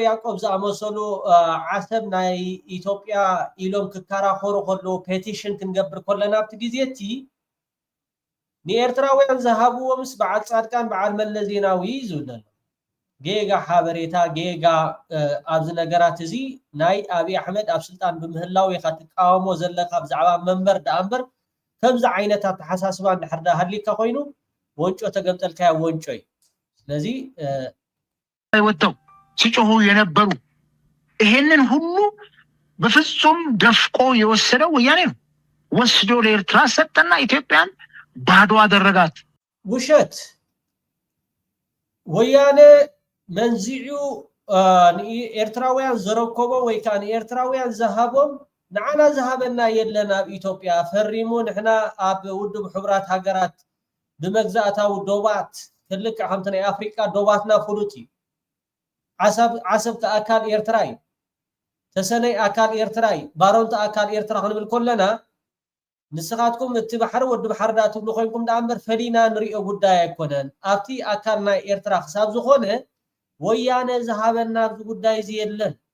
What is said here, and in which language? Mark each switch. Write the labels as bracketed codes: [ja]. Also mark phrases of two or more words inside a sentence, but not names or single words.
[ti] ያዕቆብ ዝኣመሰሉ ዓሰብ ናይ ኢትዮጵያ ኢሎም ክከራኸሩ ከሎ ፔቲሽን ክንገብር ከለና ኣብቲ ግዜቲ ንኤርትራውያን ዝሃብዎ ምስ በዓል ጻድቃን በዓል መለስ ዜናዊ ዝብለሉ ጌጋ ሓበሬታ ጌጋ ኣብዚ ነገራት እዚ ናይ አብይ አሕመድ ኣብ ስልጣን ብምህላው ኢኻ ትቃወሞ ዘለካ ብዛዕባ መንበር ዳኣምበር ከምዚ ዓይነታት ተሓሳስባ እንድሕር ሃሊካ ኮይኑ ወንጮ ተገምጠልካ ወንጮ እዩ ስለዚ [am] ወጥተው ሲጮሁ የነበሩ ይሄንን ሁሉ በፍጹም ደፍቆ የወሰደው ወያኔ ነው ወስዶ ለኤርትራ ሰጠና ኢትዮጵያን ባዶ አደረጋት [ti] ውሸት ወያኔ መንዚዑ ኤርትራውያን ዘረከቦ ወይ ካን ኤርትራውያን ዘሃቦም ንዓና ዘሃበና የለና ኢትዮጵያ ፈሪሙ ንሕና ኣብ ውድብ ሕብራት ሃገራት ብመግዛእታው ዶባት ትልቅ ሓምተ ናይ አፍሪካ ዶባትና ፍሉጥ እዩ ዓሰብ ተኣካል ኤርትራ እዩ ተሰነይ ኣካል ኤርትራ እዩ ባሮንታ ኣካል ኤርትራ ክንብል ከለና ንስኻትኩም እቲ ባሕሪ ወዲ ባሕሪ ዳ ትብሉ ኮይንኩም ዳኣምበር ፈሊና ንሪኦ ጉዳይ ኣይኮነን ኣብቲ ኣካል ናይ ኤርትራ ክሳብ ዝኾነ ወያነ ዝሃበና ኣብዚ ጉዳይ እዚ የለን